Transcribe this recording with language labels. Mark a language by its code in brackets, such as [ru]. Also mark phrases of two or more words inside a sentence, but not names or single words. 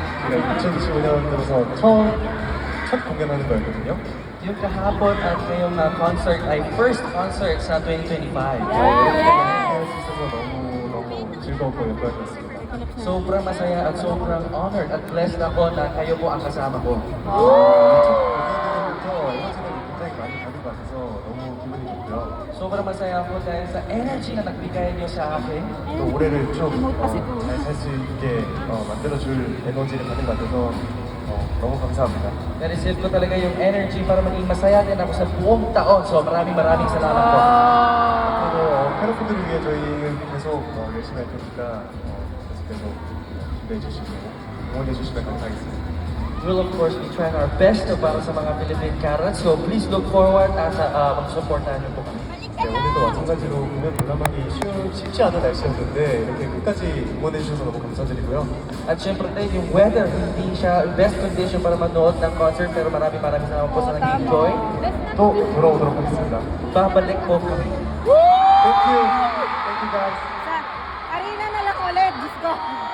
[ko] 저희가 2025년 들어서 첫 공연하는 거였거든요. [tl] Yung kahapon at ngayong concert ay [en] first concert [tl] sa 2025. [ko] 할 수 있어서 너무 즐거웠고 영광이었습니다. [tl] Sobrang masaya at sobrang honored at blessed ako na kayo po ang kasama ko. [ko] 첫 공연부터 에너지를 굉장히 많이 받은 것 같아서 너무 기분이 좋고요. [tl] Sobrang masaya ako dahil sa energy na nagbigay niyo sa akin. [ko] 또 올해를 좀 잘 살 수 있게 만들어줄 에너지를 받은 것 같아서 너무 감사합니다. [tl] Na-receive ko talaga yung energy para maging masaya din ako sa buong taon. So maraming salamat po. [ko] 그리고 팬분들을 위해 저희는 계속 열심히 할 테니까 계속 기대해 주시고 응원해 주시면 감사하겠습니다. [en] We'll of course be trying our best [tl] para sa mga [en] Philippine Carrots. So please look forward [tl] at mag-supportahan niyo po kami. [ko] 네, 오늘도 마찬가지로 공연 관람하기 쉽지 않은 날씨였는데 이렇게 끝까지 응원해 주셔서 너무 감사드리고요. [tl] At syempre tayo, yung weather, hindi siya [en] best condition [tl] para manood ng concert. Pero maraming salamat po sa nag-enjoy. [ko] 또 돌아오도록 하겠습니다. [tl] Babalik po kami. [en] Thank you. Thank you guys. [tl] Sa arena na lang ulit, Diyos ko.